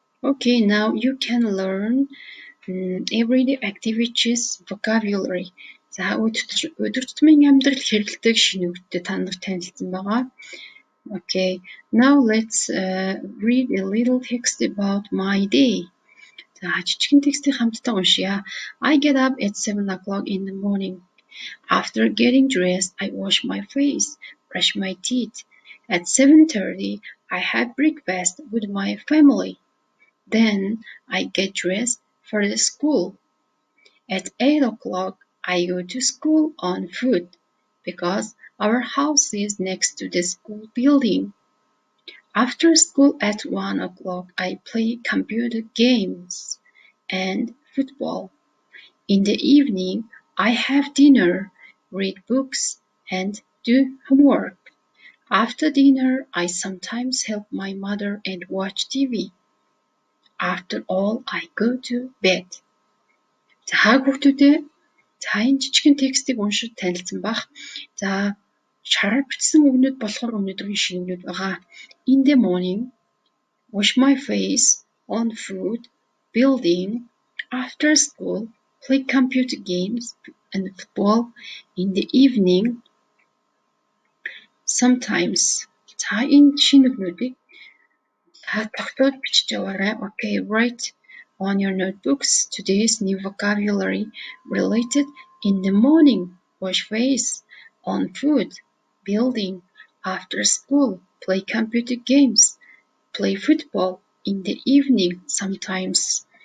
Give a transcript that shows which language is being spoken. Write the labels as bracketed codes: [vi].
[en] Okay, now you can learn everyday activities vocabulary. [mn] За өдөр тутмын амьдралд хэрэглэдэг шинэ үгтэй та нарт танилцсан байгаа. [en] Okay, now let's read a little text about my day. [mn] За жижигэн текстийг хамтдаа уншъя. [en] I get up at 7 o'clock in the morning. After getting dressed, I wash my face, brush my teeth. At 7:30, I have breakfast with my family. Then I get dressed for the school. At 8 o'clock, I go to school on foot because our house is next to the school building. After school at 1 o'clock, I play computer games and football. In the evening, I have dinner, read books, and do homework. After dinner, I sometimes help my mother and watch TV. After all, I go to bed. [mn] За хүүхдүүдээ энэ жижигэн текстийг уншиж танилцсан бах. За шараар бичсэн үгнүүд болохоор өнөөдрийн шингэнүүд байгаа. [en] In the morning, wash my face, on food, building, after school, play computer games and football. In the evening, sometimes. [mn] За энэ шинэ үгнүүдийг тогтоод бичиж яваарай. [en] Okay, write on your notebooks today's new vocabulary related. In the morning, wash face, on food, building, after school, play computer games, play football, in the evening, sometimes.